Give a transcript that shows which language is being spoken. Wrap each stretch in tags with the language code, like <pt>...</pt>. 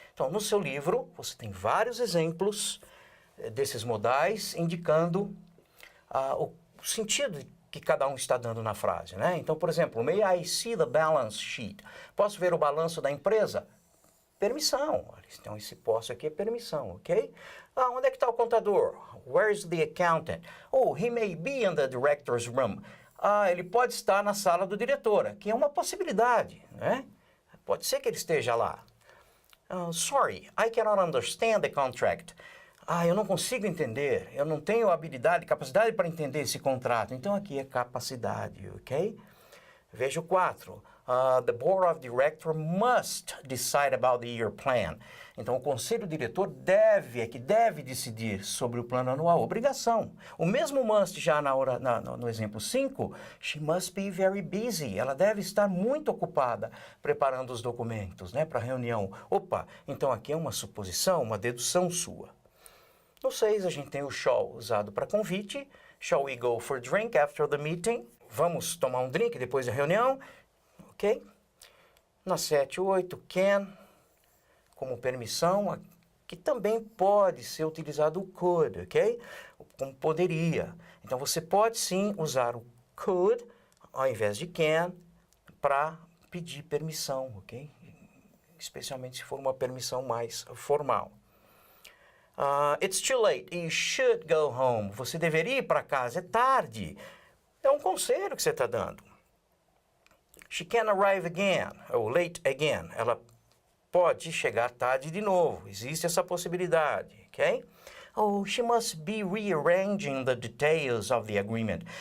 <pt>Então, no seu livro, você tem vários exemplos desses modais, indicando o sentido que cada um está dando na frase, né? Então, por exemplo,</pt> <en>may I see the balance sheet?</en> <pt>Posso ver o balanço da empresa? permissão. Então, esse posso aqui é permissão, ok? Ah, onde é que está o contador?</pt> <en>Where's the accountant? Oh, he may be in the director's room.</en> <pt>Ah, ele pode estar na sala do diretor, que é uma possibilidade, né? Pode ser que ele esteja lá.</pt> <en>Sorry, I cannot understand the contract.</en> <pt>Ah, eu não consigo entender, eu não tenho habilidade, capacidade para entender esse contrato. Então, aqui é capacidade, ok? Veja o 4.</pt> <en>The Board of Directors must decide about the year plan.</en> <pt>Então, o Conselho Diretor deve decidir sobre o plano anual. Obrigação. O mesmo must já no exemplo 5,</pt> <en>she must be very busy.</en> <pt>Ela deve estar muito ocupada preparando os documentos, né, para a reunião. Opa, então aqui é uma suposição, uma dedução sua. No 6, a gente tem o shall usado para convite.</pt> <en>Shall we go for a drink after the meeting?</en> <pt>Vamos tomar um drink depois da reunião, ok? Na 7 e 8, can, como permissão, que também pode ser utilizado o could, ok? Como poderia. Então, você pode sim usar o could, ao invés de can, para pedir permissão, ok? Especialmente se for uma permissão mais formal.</pt> <en>It's too late, you should go home.</en> <pt>Você deveria ir para casa, é tarde. É um conselho que você está dando.</pt> <en>She can arrive again, ou late again.</en> <pt>Ela pode chegar tarde de novo. Existe essa possibilidade, ok?</pt> <en>Oh, she must be rearranging the details of the agreement.</en>